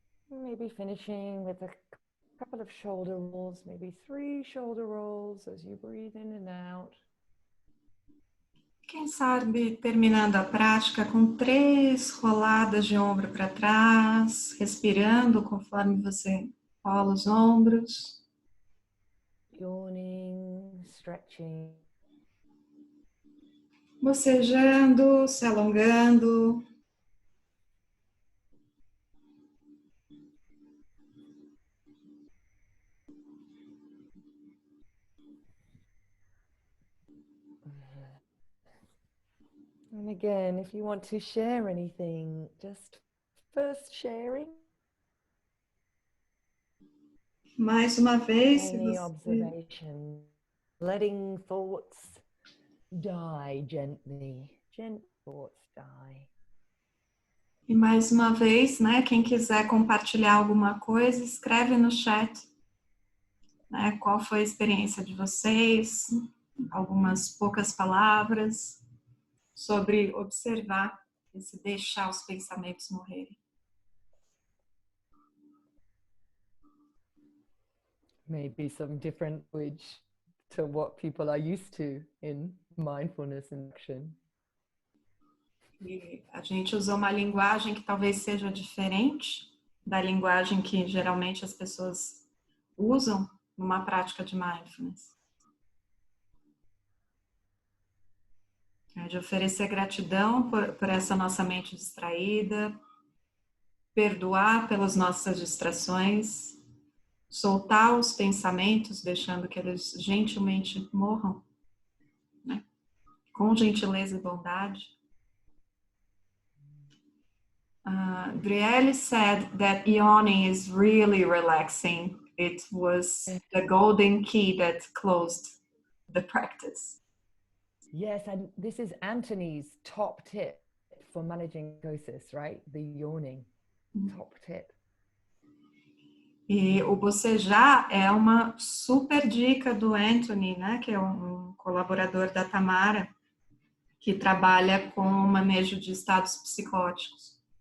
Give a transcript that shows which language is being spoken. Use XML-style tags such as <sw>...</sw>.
<en>Maybe finishing with a couple of shoulder rolls, maybe 3 shoulder rolls as you breathe in and out.</en> <pt>Quem sabe terminando a prática com 3 roladas de ombro para trás, respirando conforme você rola os ombros.</pt> <en>Yawning, stretching.</en> <pt>Bocejando, se alongando.</pt> <en>And again, if you want to share anything, just first sharing.</en> <pt>Mais uma vez, se</pt> <en>Any</en> <pt>você...</pt> <en>observation, letting thoughts die gently. Gentle thoughts die.</en> <pt>E mais uma vez, né, quem quiser compartilhar alguma coisa, escreve no chat, né, qual foi a experiência de vocês, algumas poucas palavras sobre observar esse deixar os pensamentos morrerem.</pt> <en>Maybe some different language to what people are used to in mindfulness and action.</en> <pt>E a gente usou uma linguagem que talvez seja diferente da linguagem que geralmente as pessoas usam numa prática de mindfulness. É de oferecer gratidão por essa nossa mente distraída, perdoar pelas nossas distrações, soltar os pensamentos, deixando que eles gentilmente morram, né? Com gentileza e bondade.</pt> <en>Brielle said that yawning is really relaxing. It was the golden key that closed the practice. Yes, and this is Anthony's top tip for managing psychosis, right? The yawning. Top tip.</en> <pt>E o bocejar é uma super dica do Anthony, né, que é um colaborador da Tamara, que trabalha com o manejo de estados psicóticos.</pt>